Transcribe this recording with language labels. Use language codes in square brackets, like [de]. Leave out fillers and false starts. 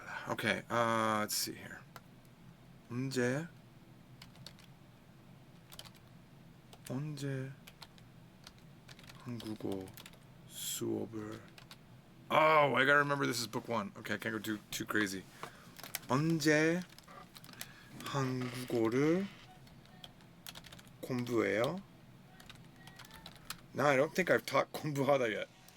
[en] Okay, let's see here. [ko] 언제 한국어 수업을 [en] Oh, I gotta remember this is book 1. Okay, I can't go too crazy. [ko] 언제 한국어를 공부해요? [en] No, I don't think I've taught 공부하다 yet.